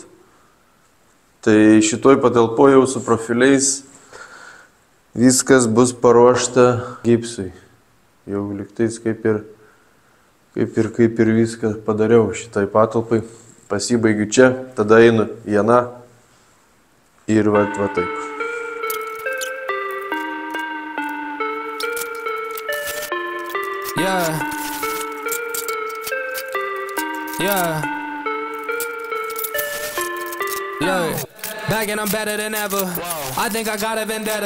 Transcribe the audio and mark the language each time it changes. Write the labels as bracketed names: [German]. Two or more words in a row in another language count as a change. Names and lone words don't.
[Lithuanian] Tai šitoj patalpoje jau su profiliais viskas bus paruošta gipsui. Jau liktais kaip ir viską padariau šitai patalpai. Pasibaigiu čia, tada einu į aną ir va taip. [English] Look, back and I'm better than ever. I think I got a vendetta.